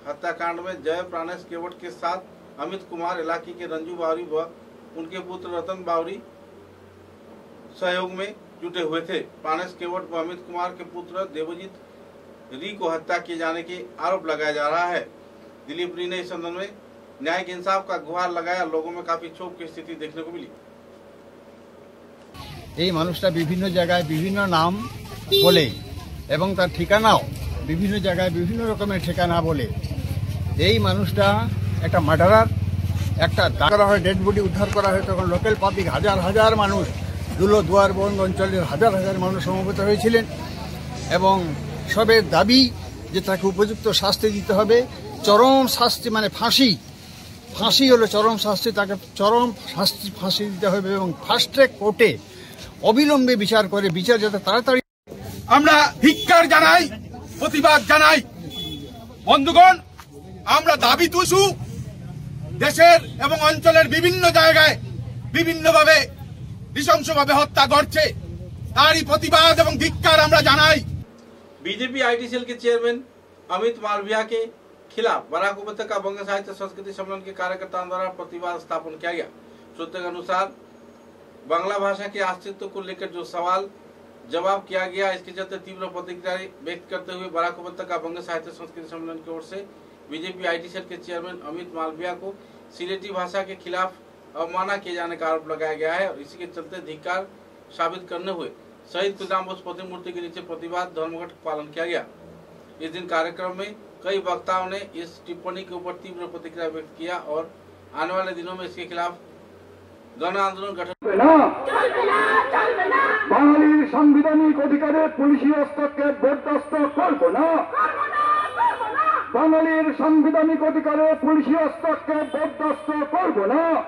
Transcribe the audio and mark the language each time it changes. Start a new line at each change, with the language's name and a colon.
Hindi: हत्याकांड में जय प्राणेश केवट के साथ अमित कुमार, इलाके के रंजू बावरी व उनके पुत्र रतन बावरी सहयोग में जुटे हुए थे। प्राणेश केवट व अमित कुमार के पुत्र देवजीत री को हत्या किए जाने के आरोप लगाया जा रहा है। दिलीप री ने इस संदर्भ में न्यायिक इंसाफ का गुहार लगाया। लोगों में काफी क्षोभ की स्थिति देखने को मिली।
Bangla: এই মানুষটা বিভিন্ন জায়গায় বিভিন্ন নাম বলে এবং তার ঠিকানাও বিভিন্ন জায়গায় বিভিন্ন রকমের ঠিকানা বলে। এই মানুষটা একটা মার্ডারার, একটা করা হয়, ডেড বডি উদ্ধার করা হয়, তখন লোকাল পাবলিক হাজার হাজার মানুষ, দুয়ারবন্দ অঞ্চলের হাজার হাজার মানুষ সমবেত হয়েছিলেন এবং সবের দাবি যে তাকে উপযুক্ত শাস্তি দিতে হবে, চরম শাস্তি মানে ফাঁসি, ফাঁসি হলো চরম শাস্তি, তাকে চরম শাস্তি ফাঁসি দিতে হবে এবং ফাস্ট ট্র্যাক কোর্টে অবিলম্বে বিচার করে বিচার যাতে তাড়াতাড়ি। আমরা ধিক্কার জানাই, প্রতিবাদ জানাই। বন্ধুগণ, আমরা দাবি তুলছু দেশের এবং অঞ্চলের বিভিন্ন জায়গায় বিভিন্নভাবে নৃশংসভাবে হত্যা করছে, তারই প্রতিবাদ এবং ধিক্কার আমরা জানাই।
Hindi: बीजेपी आईटी सेल के चेयरमैन अमित मालविया के खिलाफ बराक उपत्यका बंग साहित्य संस्कृति सम्मेलन के कार्यकर्ताओं द्वारा प्रतिवाद स्थापन किया गया। सूत्र के अनुसार बांग्ला भाषा के अस्तित्व को लेकर जो सवाल जवाब किया गया, इसके चलते तीव्र प्रतिक्रिया व्यक्त करते हुए बराक उपत्यका बंग साहित्य संस्कृति सम्मेलन की ओर से बीजेपी आईटी सेल के चेयरमैन अमित मालविया को सिलेटी भाषा के खिलाफ अवमानना किए जाने का आरोप लगाया गया है और इसी के चलते धिक्कार साबित करने हुए शहीद खुदाम बोस प्रतिमूर्ति के नीचे प्रतिवाद धर्मघट पालन किया गया। इस दिन कार्यक्रम में कई वक्ताओं ने इस टिप्पणी के ऊपर तीव्र प्रतिक्रिया व्यक्त किया और आने वाले दिनों में इसके खिलाफ गण आंदोलन गठन।
Bangla: বাঙালির সাংবিধানিক অধিকারে পুলিশি হস্তক্ষেপ বরদাস্ত করব না। বাঙালির সাংবিধানিক অধিকারে পুলিশি হস্তক্ষেপ বরদাস্ত করব না।